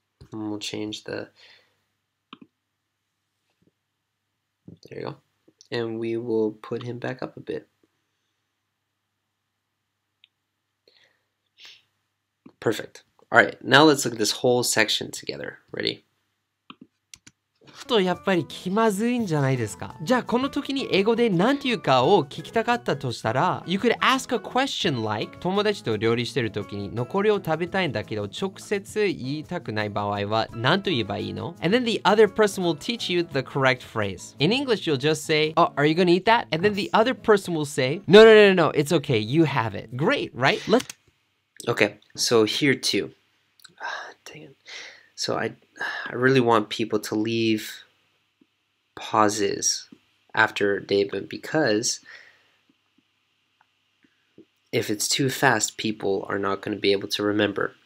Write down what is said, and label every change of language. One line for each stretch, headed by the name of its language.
English: And we'll change the, there you go. And we will put him back up a bit. Perfect. All right, now let's look at this whole section together. Ready?
Japanese: とやっぱり気まずいんじゃないですか。じゃあこの時に英語で何て言うかを聞きたかったとしたら
English: You could ask a question like
Japanese: 友達と料理してる時に残りを食べたいんだけど直接言いたくない場合は何と言えばいいの
English: And then the other person will teach you the correct phrase. In English you'll just say, Oh, are you gonna eat that? And then the other person will say, No, it's okay, you have it. Great, right? Okay, so here too. Dang it. So I really want people to leave pauses after David because if it's too fast, people are not going to be able to remember.